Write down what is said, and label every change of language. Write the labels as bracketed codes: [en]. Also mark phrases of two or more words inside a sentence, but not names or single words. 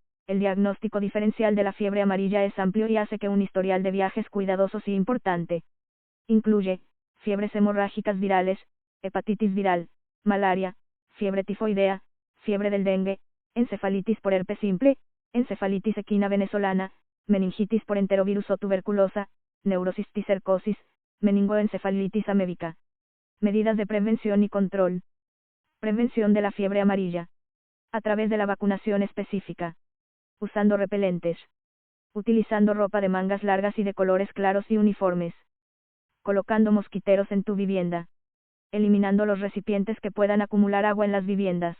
[es] El diagnóstico diferencial de la fiebre amarilla es amplio y hace que un historial de viajes cuidadosos y importante. Incluye fiebres hemorrágicas virales, hepatitis viral, malaria, fiebre tifoidea, fiebre del dengue, encefalitis por herpes simple, encefalitis equina venezolana, meningitis por enterovirus o tuberculosa, neurocisticercosis, meningoencefalitis amébica. Medidas de prevención y control. Prevención de la fiebre amarilla. A través de la vacunación específica. Usando repelentes. Utilizando ropa de mangas largas y de colores claros y uniformes. Colocando mosquiteros en tu vivienda. Eliminando los recipientes que puedan acumular agua en las viviendas.